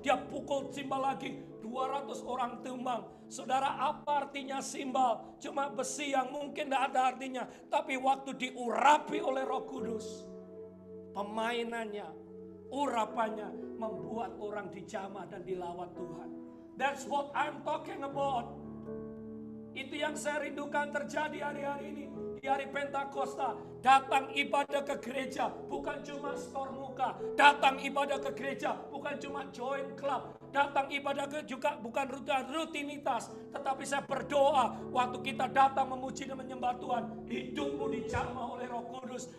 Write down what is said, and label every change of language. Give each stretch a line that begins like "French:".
Indonesian: Dia pukul simbal lagi 200 orang tumbang. Saudara, apa artinya simbal? Cuma besi yang mungkin tidak ada artinya. Tapi waktu diurapi oleh Roh Kudus, pemainannya, urapannya membuat orang dijamah dan dilawat Tuhan.
English: That's what I'm talking about.
Indonesian: Itu yang saya rindukan terjadi hari-hari ini. Di hari Pentakosta, datang ibadah ke gereja bukan cuma store muka. Datang ibadah ke gereja bukan cuma
English: join club.
Indonesian: Datang ibadah ke juga bukan rutinitas. Tetapi saya berdoa waktu kita datang memuji dan menyembah Tuhan, hidupmu dijamah oleh Roh Kudus.